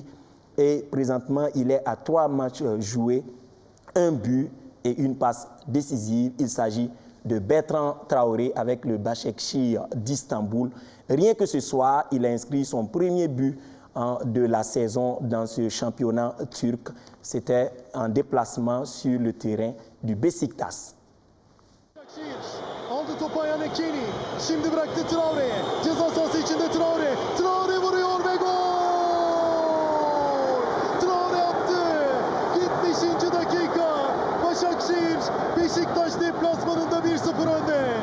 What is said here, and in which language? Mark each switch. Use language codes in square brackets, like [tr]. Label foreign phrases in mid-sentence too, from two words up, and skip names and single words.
[fr] Et présentement, il est à 3 matchs joués, 1 but et une passe décisive. Il s'agit de Bertrand Traoré avec le Başakşehir d'Istanbul. Rien que ce soir, il a inscrit son premier but de la saison dans ce championnat turc. C'était un déplacement sur le terrain du Beşiktaş. [tr] Aldı topu ayağına Kenny. Şimdi bıraktı Traore'ye. Ceza sahası içinde Traore. Traore vuruyor ve gol! Traore attı. 75. dakika. Başakşehir Beşiktaş deplasmanında 1-0 önde.